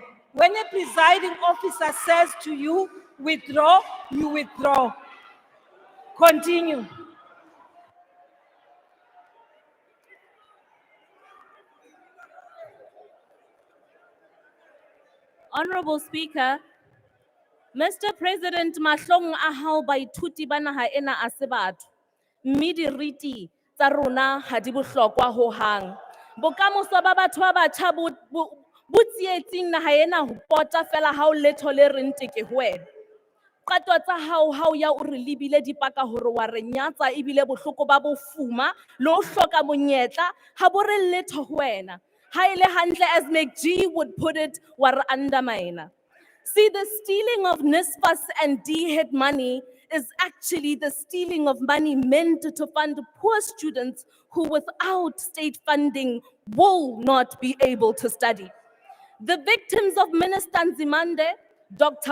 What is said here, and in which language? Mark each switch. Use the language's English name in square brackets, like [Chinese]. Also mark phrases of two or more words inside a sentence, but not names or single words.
[English] When a presiding officer says to you, withdraw, you withdraw. Continue. Honorable Speaker, Mr. President, [Southern Sotho] mahlong a hao baithuti ba naha ena a se batho, mme diriti tsa rona ha di bohlokwa hohang. Bokamoso ba batho ba batjha bo tsietsing naha ena ho pota fela ha o letho le reng teke ho wena. Qato tsa hao ya o re lebile dipaka hore wa re nyatsa ebile bohloko ba bofuma le ho hloka monyetla ha bo re letho ho wena. Ha ile hantle, [English] as McG would put it, [Southern Sotho] wa re undermine. [English] See, the stealing of NSFAS and DHET money is actually the stealing of money meant to fund poor students who without state funding will not be able to study. The victims of Minister Nzimande, Dr.